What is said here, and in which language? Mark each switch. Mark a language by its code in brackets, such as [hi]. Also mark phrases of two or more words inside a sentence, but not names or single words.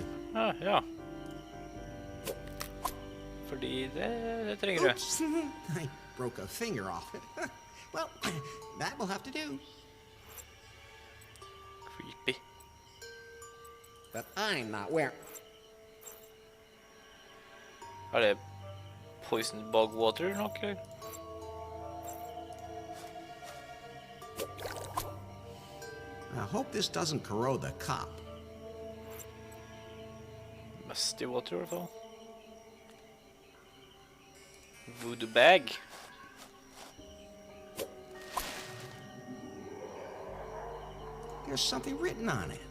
[no] Ja. Fordi det trenger du. [en] Oops! I broke a finger off it. Well, that will have to do. Creepy. But I'm not wearing... [no] Er det [en] poison bog water [no] eller noe? Eller? [en] I hope this doesn't corrode the cup. Musty water [no] i hvert fall. [en] Voodoo bag. There's something written on it.